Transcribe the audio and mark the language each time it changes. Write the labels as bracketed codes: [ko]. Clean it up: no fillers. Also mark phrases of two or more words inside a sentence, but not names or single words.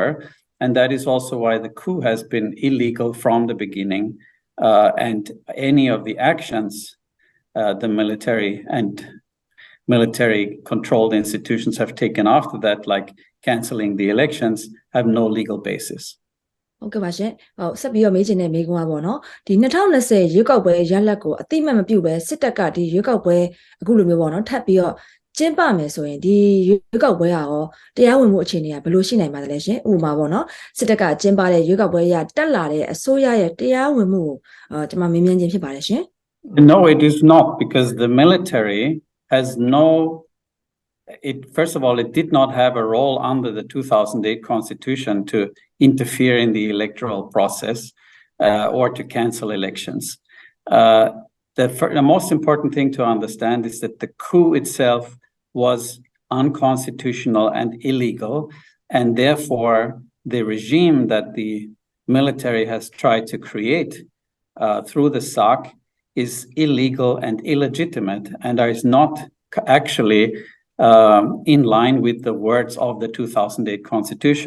[en] And that is also why the coup has been illegal from the beginning. And any of the actions the military and military-controlled institutions have taken after that, like cancelling the elections, have no legal basis. [my] ဟုတ်ကဲ့ပါရှင်။ဟုတ်ဆက်ပြီးတော့မေးချင်တဲ့မေးခွန်းပါနော်။ဒီ2020ရွေးကောက်ပွဲရလဒ်ကိုအတိမတ်မပြုဘဲစစ်တပ်ကဒီရွေးကောက်ပွဲအခုလိုမျိုးပေါ့နော်ထပ်ပြီးတော့ကျင်းပမယ်ဆိုရင်ဒီရွေးကောက်ပွဲဟာရောတရားဝင်မှုအခြေအနေကဘယ်လိုရှိနိုင်ပါသလဲရှင်။ဥပမာပေါ့နော်စစ်တပ်ကကျင်းပတဲ့ရွေးကောက်ပွဲရတက်လာတဲ့အစိုးရရဲ့တရားဝင်မှုကိုကျွန်မမေးမြန်းခြင်းဖြစ်ပါတယ်ရှင်။ [en] No, it is not, because the military has first of all, it did not have a role under the 2008 Constitution to interfere in the electoral process or to cancel elections. The most important thing to understand is that the coup itself was unconstitutional and illegal, and therefore the regime that the military has tried to create through the SAC is illegal and illegitimate and is not actually in line with the words of the 2008 Constitution.